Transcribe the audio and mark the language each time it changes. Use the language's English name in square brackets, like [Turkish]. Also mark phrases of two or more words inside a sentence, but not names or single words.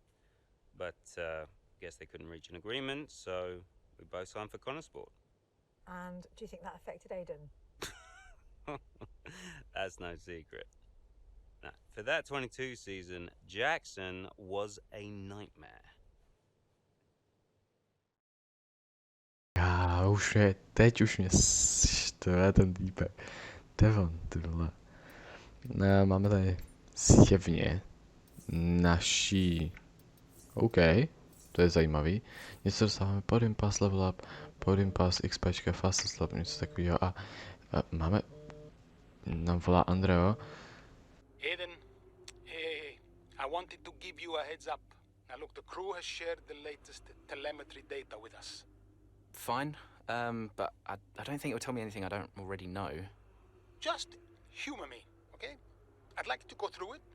[English] But guess they couldn't reach an agreement, so we both signed for Konnersport. And do you think that affected Aiden? That's no secret. Now, for that 22 season, Jackson was a nightmare. [Czech] Já už je, teď už mě štve ten týpek. Devon, ty vole. No, máme tady zjevně naší. OK, to je zajímavý. Něco dostáváme [English] podium pass level up, podium pass [Czech] XPčka, [English] fastest lap, [Czech] něco takového a máme, nám volá Andreo. [English] Aiden, hey, I wanted to give you a heads up. Now look, the crew has shared the latest telemetry data with us. Fine, but I don't think it'll tell me anything I don't already know. Just humor me, okay? I'd like to go through it.